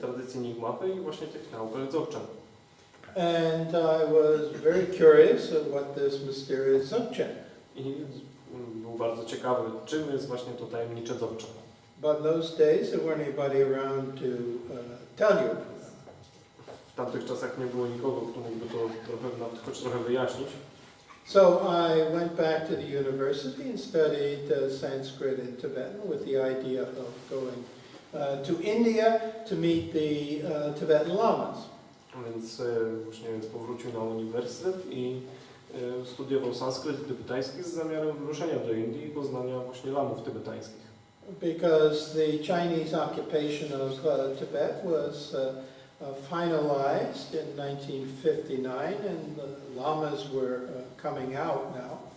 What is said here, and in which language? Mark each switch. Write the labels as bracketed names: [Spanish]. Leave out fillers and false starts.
[Polish] tradycji Nigmapy i właśnie tych naukach Dzogczen. [English] And I was very curious of what this mysterious Dzogczen. [Polish] I był bardzo ciekawy, czym jest właśnie to tajemnicze Dzogczen. [English] But in those days there weren't anybody around to tell you. [Polish] W tamtych czasach nie było nikogo, kto mógłby to choć trochę wyjaśnić. [English] So I went back to the university and studied Sanskrit and Tibetan with the idea of going to India to meet the Tibetan Lamas. [Polish] Więc właśnie powrócił na uniwersytet i studiował sanskryt tybetański z zamiarem wyruszenia do Indii i poznania właśnie lamów tybetańskich. [English] Because the Chinese occupation of Tibet was finalized in 1959 and the Lamas were coming out now.